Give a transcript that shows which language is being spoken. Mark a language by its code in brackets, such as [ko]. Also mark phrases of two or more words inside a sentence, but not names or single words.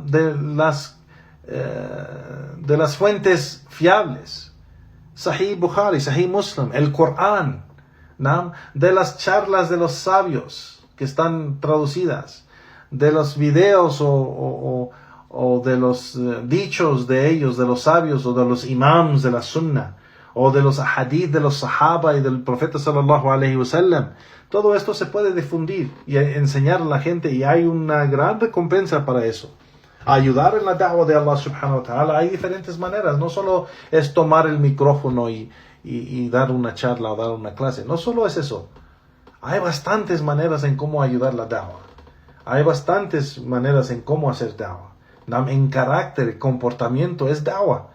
[es] de las fuentes fiables, Sahih Bukhari, Sahih Muslim, el Corán, ¿no? De las charlas de los sabios que están traducidas, de los videos o de los dichos de ellos, de los sabios o de los imams de la Sunnah, o de los hadith de los sahaba y del profeta [ar] صلى الله عليه وسلم. [es] Todo esto se puede difundir y enseñar a la gente, y hay una gran recompensa para eso. Ayudar en la da'wah de [ar] الله سبحانه وتعالى [es] hay diferentes maneras. No solo es tomar el micrófono y dar una charla o dar una clase. No solo es eso. Hay bastantes maneras en cómo ayudar la da'wah. Hay bastantes maneras en cómo hacer da'wah. En carácter, comportamiento es da'wah.